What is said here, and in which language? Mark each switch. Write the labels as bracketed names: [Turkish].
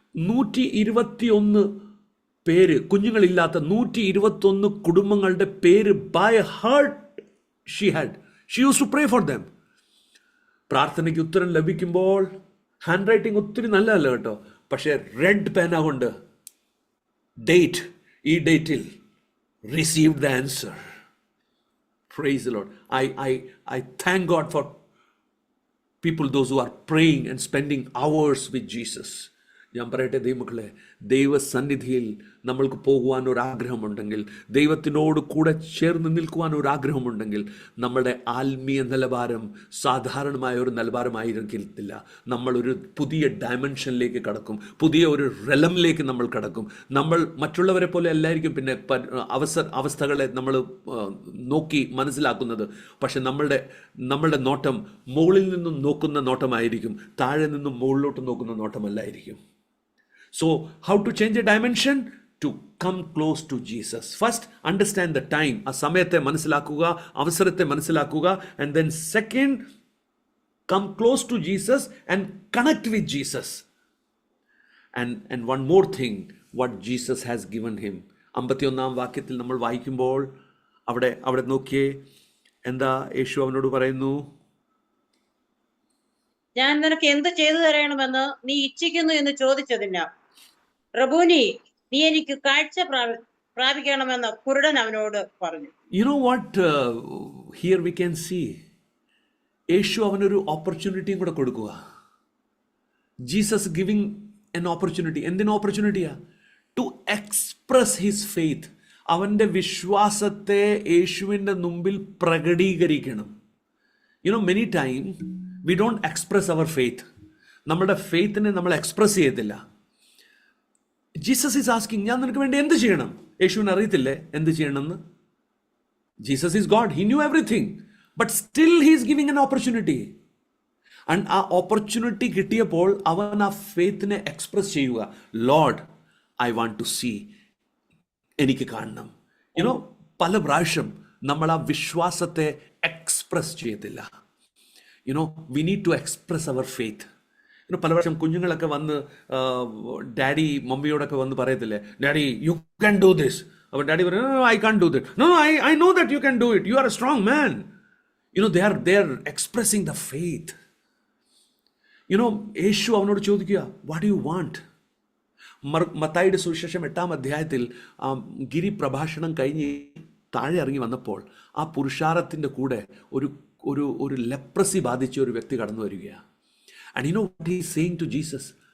[Malayalam] 121 പേര്, കുഞ്ഞുങ്ങളില്ലാത്ത 121 കുടുംബങ്ങളുടെ പേര് [English] By heart she use to pray for them. [Malayalam] പ്രാർത്ഥനയ്ക്ക് ഉത്തരം ലഭിക്കുമ്പോൾ ഹാൻഡ് റൈറ്റിംഗ് ഒത്തിരി നല്ലതല്ല കേട്ടോ, പക്ഷേ റെഡ് പേന കൊണ്ട് ഡേറ്റ്, ഈ ഡേറ്റിൽ [English] received the answer. Praise the Lord. I thank God for people, those who are praying and spending hours with Jesus. [Malayalam] ഞാൻ പറയട്ടെ ദൈവമക്കളെ, ദൈവസന്നിധിയിൽ നമ്മൾക്ക് പോകുവാൻ ഒരു ആഗ്രഹമുണ്ടെങ്കിൽ, ദൈവത്തിനോട് കൂടെ ചേർന്ന് നിൽക്കുവാൻ ഒരു ആഗ്രഹമുണ്ടെങ്കിൽ, നമ്മുടെ ആത്മീയ നിലവാരം സാധാരണമായ ഒരു നിലവാരമായിരിക്കില്ല. നമ്മളൊരു പുതിയ ഡയമെൻഷനിലേക്ക് കടക്കും, പുതിയ ഒരു റെലമിലേക്ക് നമ്മൾ കടക്കും. നമ്മൾ മറ്റുള്ളവരെ പോലെ അല്ലായിരിക്കും പിന്നെ അവസ്ഥകളെ നമ്മൾ നോക്കി മനസ്സിലാക്കുന്നത്. പക്ഷെ നമ്മളുടെ നോട്ടം മുകളിൽ നിന്നും നോക്കുന്ന നോട്ടമായിരിക്കും, താഴെ നിന്നും മുകളിലോട്ട് നോക്കുന്ന നോട്ടമല്ലായിരിക്കും. [English] So, how to change a dimension? To come close to Jesus. First, understand the time. [Malayalam] ആ സമയത്തെ മനസ്സിലാക്കുക, അവസരത്തെ മനസ്സിലാക്കുക. [English] And then second, come close to Jesus and connect with Jesus. And one more thing, what Jesus has given him. [Malayalam] 51-ാം വാക്യത്തിൽ നമ്മൾ വായിക്കുമ്പോൾ അവിടെ നോക്കിയേ, എന്താ യേശു അവനോട് പറയുന്നു? ഞാൻ നിനക്ക് എന്ത് ചെയ്തു തരണമെന്ന് നീ ഇച്ഛിക്കുന്നു എന്ന് ചോദിച്ചതിന്, റബൂനി, നീ എനിക്ക് കാഴ്ച പ്രാപിക്കണമെന്ന് കുരുടൻ അവനോട് പറഞ്ഞു. [English] You know what here we can see? [Malayalam] യേശു അവനൊരു ഓപ്പർച്യൂണിറ്റിയും കൂടെ കൊടുക്കുക. [English] Jesus giving an opportunity. [Malayalam] എന്തിന് ഓപ്പർച്യൂണിറ്റിയാ? [English] To express his faith. [Malayalam] അവൻ്റെ വിശ്വാസത്തെ യേശുവിൻ്റെ മുമ്പിൽ പ്രകടീകരിക്കണം. [English] Many time we don't express our faith. [Malayalam] നമ്മുടെ ഫെയ്ത്തിനെ നമ്മൾ എക്സ്പ്രസ് ചെയ്യത്തില്ല. [English] Jesus is asking, [Malayalam] ഞാൻ നിനക്ക് വേണ്ടി എന്ത് ചെയ്യണം? യേശുവിന് അറിയത്തില്ലേ എന്ത് ചെയ്യണമെന്ന്? [English] Jesus is God, he knew everything, but still he is giving an opportunity. [Malayalam] And ആ ഓപ്പർച്യൂണിറ്റി കിട്ടിയപ്പോൾ അവൻ ആ ഫെയ്ത്തിനെ എക്സ്പ്രസ് ചെയ്യുക. [English] Lord, I want to see, [Malayalam] എനിക്ക് കാണണം. പല പ്രാവശ്യം നമ്മൾ ആ വിശ്വാസത്തെ എക്സ്പ്രസ് ചെയ്യത്തില്ല. [English] We need to express our faith. [Malayalam] പല പ്രാവശ്യം കുഞ്ഞുങ്ങളൊക്കെ വന്ന് ഡാഡി മമ്മിയോടൊക്കെ വന്ന് പറയത്തില്ലേ, [English] Daddy you can do this. [Malayalam] അപ്പോൾ ഡാഡി പറയും, [English] I can do it. No, I know that you can do it. You are a strong man. they are expressing the faith. [Malayalam] യേശു അവനോട് ചോദിക്കുക, [English] What do you want? [Malayalam] മത്തായിയുടെ സുവിശേഷം 8-ാം അധ്യായത്തിൽ ഗിരി പ്രഭാഷണം കഴിഞ്ഞ് താഴെ ഇറങ്ങി വന്നപ്പോൾ ആ പുരുഷാരത്തിൻ്റെ കൂടെ ഒരു ലെപ്രസി ബാധിച്ച ഒരു വ്യക്തി കടന്നു വരികയാണ്. [English] And you know what he is saying to Jesus?